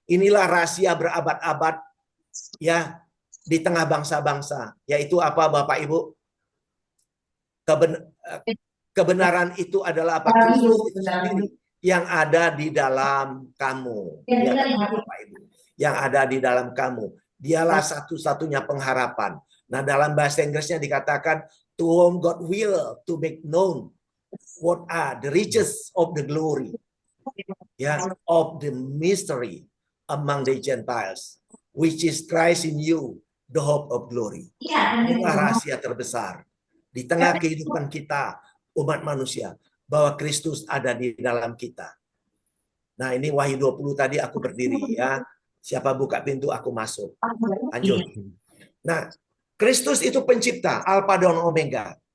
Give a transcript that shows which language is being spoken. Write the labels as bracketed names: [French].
[Indonesian] Inilah rahasia berabad-abad ya di tengah bangsa-bangsa. Yaitu apa Bapak Ibu? Kebenaran itu adalah apa? Kristus itu sendiri yang ada di dalam kamu. Ya, Bapak Ibu. Yang ada di dalam kamu. Dialah satu-satunya pengharapan. Nah, dalam bahasa Inggrisnya dikatakan [English] to whom God will to make known what are the riches of the glory, of the mystery among the Gentiles, which is Christ in you, the hope of glory. [Indonesian] Inilah rahasia terbesar di tengah kehidupan kita umat manusia, bahwa Kristus ada di dalam kita. Nah, ini Wahyu 20 tadi aku berdiri ya. Siapa buka pintu aku masuk. Lanjut. Nah, Kristus itu pencipta, Alfa dan Omega.